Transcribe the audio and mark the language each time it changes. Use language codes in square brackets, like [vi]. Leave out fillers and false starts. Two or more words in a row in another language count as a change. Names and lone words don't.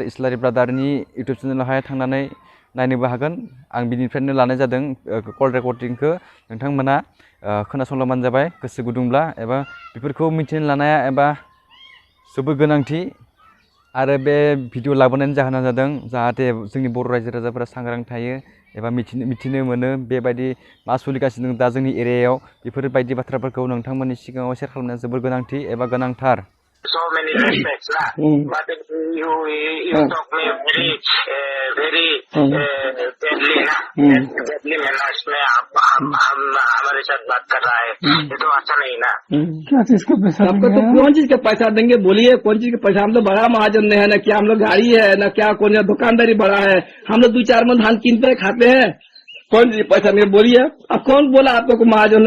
[brx] इस्लारि ब्रादारनि इउटुब चेनेलावहाय थांनानै नायनोबो हागोन आं बिनिफ्रायनो लानाय जादों कल रेकर्डिंखौ नोंथांमोना खोनासंलांबानो जाबाय गोसो गुदुंब्ला एबा बेफोरखौ मिथिनो लानाया एबा जोबोद गोनांथि आरो बे भिडिअ लाबोनायनि जाहोना जादों जाहाथे जोंनि बर' रायजो राजाफोरा सांग्रां थायो एबा मिथिनो मोनो बेबायदि मा सोलिगासिनो दा जोंनि एरियायाव बेफोरबायदि बाथ्राफोरखौ नोंथांमोननि सिगाङाव शेयार खालामनाया जोबोद गोनांथि एबा गोनांथार [en] So many respects, lah. But you talk me very deadly, ना? Deadly manners [hi] में हम हमारे साथ बात कर रहा है, ये तो अच्छा नहीं ना? क्या चीज का पैसा आपको तो कौन चीज का पैसा देंगे बोलिए कौन चीज का पैसा हम लोग बड़ा महाजन है ना क्या हम लोग गाड़ी है ना क्या कौन दुकानदारी बड़ा है हम लोग 2-4 मन धान कीनते खाते हैं कौन चीज पैसा नहीं बोलिए अब कौन बोला आप लोग को महाजन है